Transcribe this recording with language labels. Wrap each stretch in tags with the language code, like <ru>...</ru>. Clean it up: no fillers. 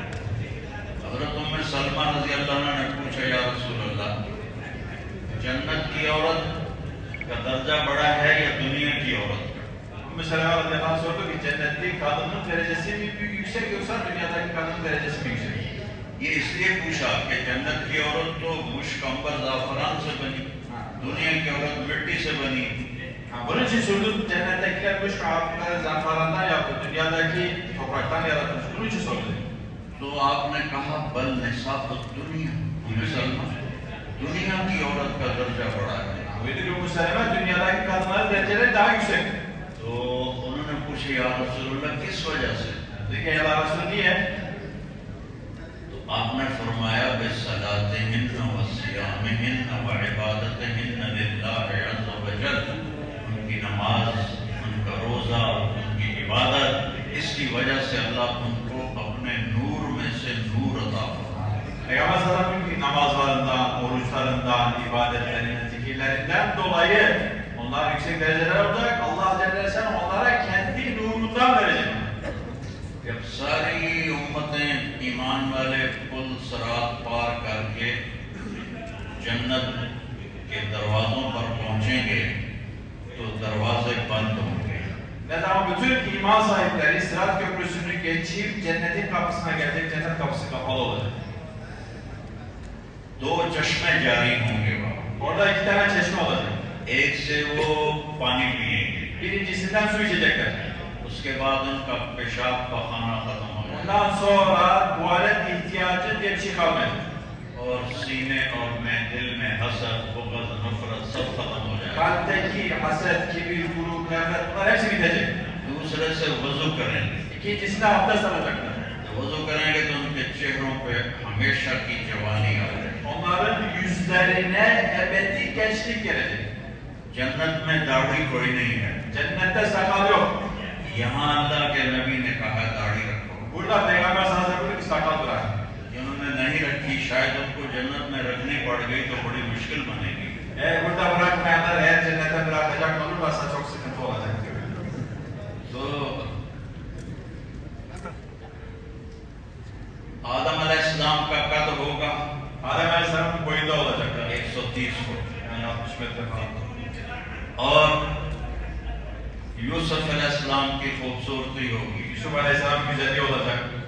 <ur>حضرت ام سلمہ رضی اللہ عنہ نے پوچھا, یا رسول اللہ, جنت کی عورت کا درجہ بڑا ہے یا دنیا کی عورت؟</ur> <tr>Ümmü Seleme radıyallahu anh sordu ki cennetli kadının derecesi mi büyük yüksek yoksa dünyadaki kadının derecesi mi yüksek?</tr> <ur>یہ اس لیے پوچھا کہ جنت کی عورت تو مشک عنبر زعفران سے بنی, دنیا کی عورت مٹی سے بنی.</ur> <tr>Bunun için sordu, cennettekiler müşk عنبر زعفرانdan yaptı, dünyadaki topraktan yaratılmış. Bunun için sordu.</tr> <ur>تو آپ نے کہا</ur> <ar>بل نساء الدنیا,</ar> <ur>ام سلمہ, دنیا کی عورت کا درجہ بڑا ہے.</ur> <tr>Buyurdu ki Ümmü Seleme, dünyadaki kadınların dereceleri daha yüksek.</tr> <ur>تو انہوں نے پوچھا, یا رسول اللہ, کس وجہ سے؟ دیکھیں یا رسول نیے, تو آپ نے فرمایا</ur> <ar>بِصَلَاتِهِنَّ وَصِيَامِهِنَّ وَعِبَادَتِهِنَّ لِلَّهِ عَزَّ وَجَلَّ,</ar> <ur>ان کی نماز, ان کا روزہ, ان کی عبادت, اس کی وجہ سے اللہ ان کو اپنے نور میں سے نور عطا فرمائے.</ur> <tr>Peygamber sallallahu aleyhi ve sellem namazlarından, oruçlarından, ibadetlerinden, zikirlerinden dolayı onlar yüksek dereceler olacak. Allah Celle ve Sellem onlara kendi nurundan verecek.</tr> <ur>جب ساری امتیں ایمان والے پل صراط پار کر کے جنت کے دروازوں پر پہنچیں گے تو دروازے بند ہوں گے.</ur> <tr>Ne zaman bütün iman sahipleri Sırat Köprüsü'nü geçip cennetin kapısına gelecek, cennet kapısı kapalı olacak.</tr> <ur>دو چشمے جاری ہوں گے وہاں.</ur> <tr>Orada iki tane çeşme olacak.</tr> <ur>ایک سے وہ پانی پیئیں گے,</ur> <tr>birincisinden su içecekler.</tr> <ur>اس کے بعد ان کا پیشاب پخانہ ختم ہو جائے.</ur> <tr>Ondan sonra tuvalet ihtiyacı diye bir şey kalmayacak.</tr> <ur>اور سینے اور میں دل میں حسد, بغض, نفرت سب ختم ہو جائے.</ur> <tr>Kalpteki haset, kibir, gurur, nefret bunlar hepsi bitecek.</tr> <ur>دوسرے سے وضو کریں گے.</ur> <tr>İkincisinde abdest alacaklar.</tr> <ur>وضو کریں گے تو ان کے چہروں پہ ہمیشہ کی جوانی آ جائے.</ur> <tr>Onların yüzlerine ebedi gençlik gelecek.</tr> <ur>جنت میں داڑھی کوئی نہیں ہے.</ur> <tr>Cennette sakal yok.</tr> <ur>یہاں اللہ کے نبی نے کہا داڑھی رکھو.</ur> <tr>Burada Peygamber sallallahu aleyhi ve sellem ki sakal bırakın.</tr> <ur>جنہوں نے نہیں رکھی شاید ان کو جنت میں رکھنی پڑ گئی تو بڑی مشکل بنے گی.</ur> <tr>Burada bırakmayanlar eğer cennete bırakacak olurlarsa çok sıkıntı olacak diyor.</tr> <ur>تو آدم علیہ السلام کا قد ہوگا, آدم علیہ السلام کی</ur> <tr>boyunda olacak</tr> <ur>130 fit,</ur> <tr>yani 60 metre falan.</tr> <ur>اور یوسف علیہ السلام کی خوبصورتی ہوگی, یوسف علیہ السلام کی</ur> <tr>güzelliği olacak.</tr>